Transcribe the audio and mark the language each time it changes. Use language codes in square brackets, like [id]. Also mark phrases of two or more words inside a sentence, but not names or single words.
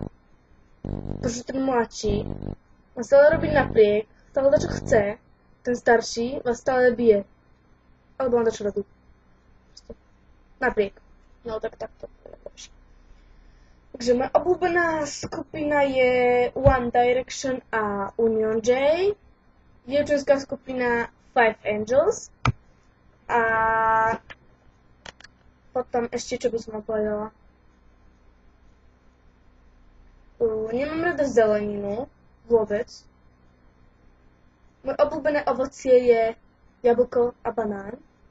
[sk] Pretože ten mladší má stále robiť napriek, stále dá čo chce, ten starší vás stále bije. Alebo on dá čo robí. Napriek. No tak to je lepšie. Takže moja obľúbená skupina je One Direction a Union J. Dievčenská skupina Five Angels. A potom ešte, čo by som povedala. Nemám rada zeleninu, vôbec. Moje obľúbené ovocie je jablko a banán.